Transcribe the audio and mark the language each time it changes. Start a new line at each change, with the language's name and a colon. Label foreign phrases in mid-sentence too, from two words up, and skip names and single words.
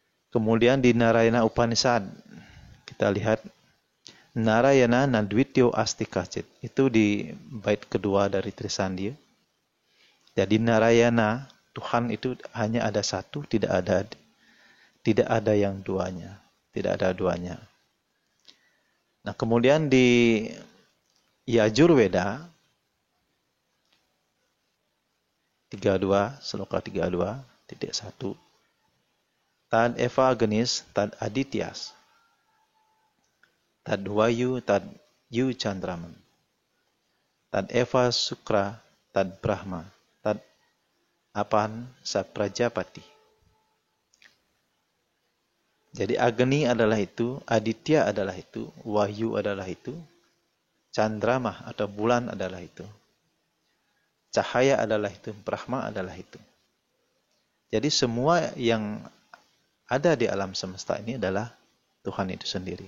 Indonesian: Kemudian di Narayana Upanishad kita lihat
Sanskrit: Narayana Nadwityo Asti Kacit.
Indonesian: Itu di bait kedua dari Trisandya. Jadi Narayana, Tuhan itu hanya ada satu, tidak ada yang duanya, tidak ada duanya. Nah, kemudian di Yajurveda 32 sloka 32.1
Sanskrit: Tad eva genis tad adityas tad vayu tad yu chandraman tad eva sukra tad brahma tad apan sa prajapati.
Indonesian: Jadi Agni adalah itu, Aditya adalah itu, Wahyu adalah itu, Chandrama atau bulan adalah itu, cahaya adalah itu, Brahma adalah itu. Jadi semua yang ada di alam semesta ini adalah Tuhan itu sendiri.